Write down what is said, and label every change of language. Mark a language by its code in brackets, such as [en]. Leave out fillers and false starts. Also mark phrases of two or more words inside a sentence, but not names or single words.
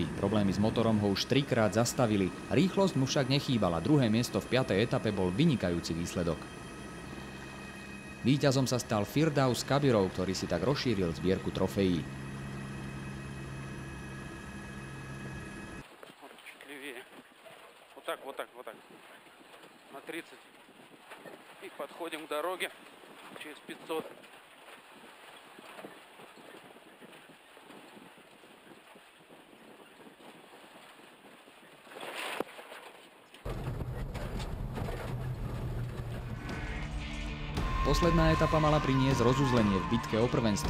[sk] Problémy s motorom ho už 3-krát zastavili. Rýchlosť mu však nechýbala. 2. miesto v 5. etape bol vynikajúci výsledok. Víťazom sa stal Firdaus Kabirov, ktorý si tak rozšíril zbierku trofejí. [ru] Вот так. через 500. [sk] Posledná etapa mala priniesť rozuzlenie v bitke o prvenstvo.